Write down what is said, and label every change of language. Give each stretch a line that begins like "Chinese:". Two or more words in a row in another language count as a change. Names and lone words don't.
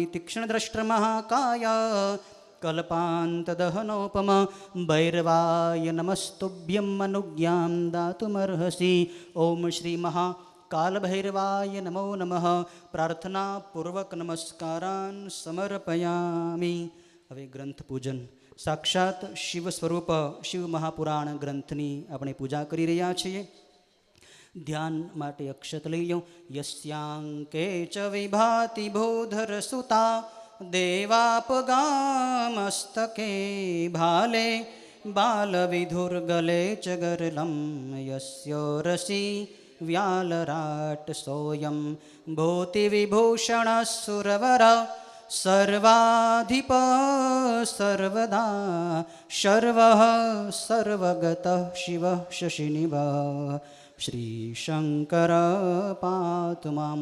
Sanskrit: तीक्ष्णदृष्टमहाकाय कल्पान्तदहनोपम, भैरवाय नमस्तुभ्यं अनुज्ञां दातुमर्हसि। ओम श्री महाकालभैरवाय नमो नमः। प्रार्थना पूर्वक नमस्कारान् समर्पयामि।
Gujarati: હવે ગ્રંથ પૂજન સાક્ષાત શિવ સ્વરૂપ શિવ મહાપુરાણ ગ્રંથની આપણે પૂજા કરી રહ્યા છીએ। ધ્યાન માટે અક્ષત લઈ લો।
Sanskrit: यस्यांके च विभाति भूधर सुता देवापगामस्तके भाले बालविधुर्गले च गरलं यस्य रसि व्यालराट सोऽयं भूतिविभूषणः सुरवर सर्वाधिप सर्वदा शर्वः सर्वगतः शिवः शशिनिभः श्रीशङ्कर पातु माम्।